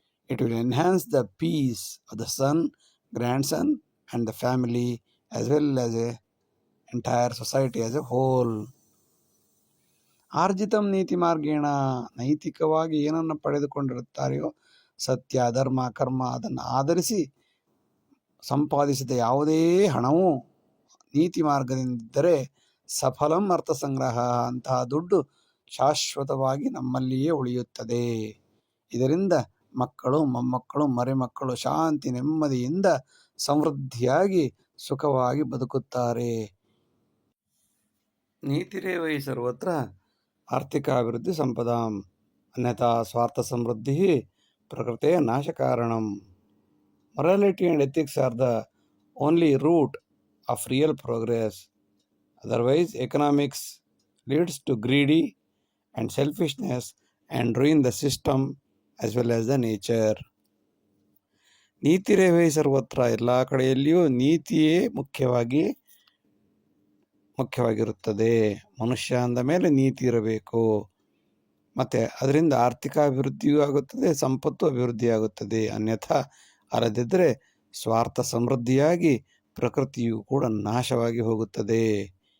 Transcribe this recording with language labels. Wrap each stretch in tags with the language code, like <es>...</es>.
<en>It will enhance the peace of the son, grandson and the family as well as a entire society as a whole.</en> <sa>ಆರ್ಜಿತಂ ನೀತಿ ಮಾರ್ಗೇಣ,</sa> <kn>ನೈತಿಕವಾಗಿ ಏನನ್ನು ಪಡೆದುಕೊಂಡಿರುತ್ತಾರೆಯೋ ಸತ್ಯ, ಧರ್ಮ, ಕರ್ಮ ಅದನ್ನು ಆಧರಿಸಿ ಸಂಪಾದಿಸಿದ ಯಾವುದೇ ಹಣವು ನೀತಿ ಮಾರ್ಗದಿಂದಿದ್ದರೆ</kn> <sa>ಸಫಲಂ ಅರ್ಥ ಸಂಗ್ರಹ,</sa> <kn>ಅಂತಹ ದುಡ್ಡು ಶಾಶ್ವತವಾಗಿ ನಮ್ಮಲ್ಲಿಯೇ ಉಳಿಯುತ್ತದೆ. ಇದರಿಂದ ಮಕ್ಕಳು, ಮೊಮ್ಮಕ್ಕಳು, ಮರಿಮಕ್ಕಳು ಶಾಂತಿ ನೆಮ್ಮದಿಯಿಂದ ಸಮೃದ್ಧಿಯಾಗಿ ಸುಖವಾಗಿ ಬದುಕುತ್ತಾರೆ.</kn> <sa>ನೀತಿರೇವೈ ಸರ್ವತ್ರ ಆರ್ಥಿಕ ಅಭಿವೃದ್ಧಿ ಸಂಪದಾಂ ಅನ್ಯಥಾ ಸ್ವಾರ್ಥ ಸಮೃದ್ಧಿ ಪ್ರಕೃತೆ ನಾಶಕಾರಣಂ.</sa> <en>Morality and ethics are the only root of real progress. Otherwise, economics leads to greedy and selfishness and ruin the system as well as the nature.</en> <sa>ನೀತಿರೇವೈ ಸರ್ವತ್ರ,</sa> <kn>ಎಲ್ಲ ಕಡೆಯಲ್ಲಿಯೂ ನೀತಿಯೇ ಮುಖ್ಯವಾಗಿರುತ್ತದೆ. ಮನುಷ್ಯ ಅಂದ ಮೇಲೆ ನೀತಿ ಇರಬೇಕು. ಮತ್ತು ಅದರಿಂದ ಆರ್ಥಿಕ ಅಭಿವೃದ್ಧಿಯೂ ಆಗುತ್ತದೆ, ಸಂಪತ್ತು ಅಭಿವೃದ್ಧಿಯಾಗುತ್ತದೆ. ಅನ್ಯಥಾ ಅಲ್ಲದಿದ್ದರೆ ಸ್ವಾರ್ಥ ಸಮೃದ್ಧಿಯಾಗಿ ಪ್ರಕೃತಿಯು ಕೂಡ ನಾಶವಾಗಿ ಹೋಗುತ್ತದೆ.</kn>